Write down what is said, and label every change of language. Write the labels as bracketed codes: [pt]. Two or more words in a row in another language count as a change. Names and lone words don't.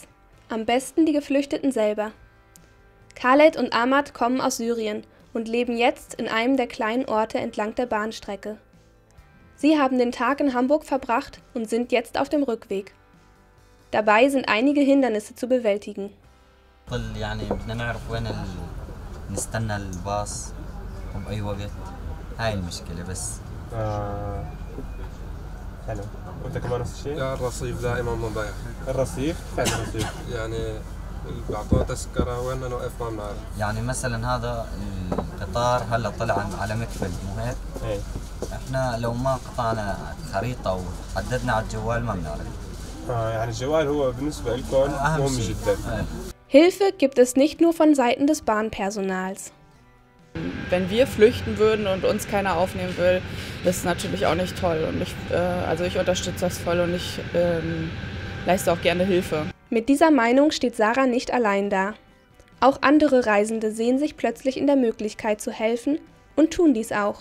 [de] Am besten die Geflüchteten selber. Khaled und Ahmad kommen aus Syrien und leben jetzt in einem der kleinen Orte entlang der Bahnstrecke. Sie haben den Tag in Hamburg verbracht und sind jetzt auf dem Rückweg. Dabei sind einige Hindernisse zu bewältigen. [ar] حلو وانت كمان نفس الشيء؟ لا الرصيف دائما مضيع الرصيف؟ فين الرصيف؟ يعني بيعطونا تذكرة وين نوقف ما بنعرف يعني مثلا هذا القطار هلا طلع على مكفل مو هيك؟ ايه احنا لو ما قطعنا خريطة وحددنا على الجوال ما بنعرف يعني الجوال هو بالنسبة لكم مهم جدا. [de] Hilfe gibt es nicht nur von Seiten des Bahnpersonals. Wenn wir flüchten würden und uns keiner aufnehmen will, das ist natürlich auch nicht toll. Und ich unterstütze das voll und ich leiste auch gerne Hilfe. Mit dieser Meinung steht Sarah nicht allein da. Auch andere Reisende sehen sich plötzlich in der Möglichkeit zu helfen und tun dies auch.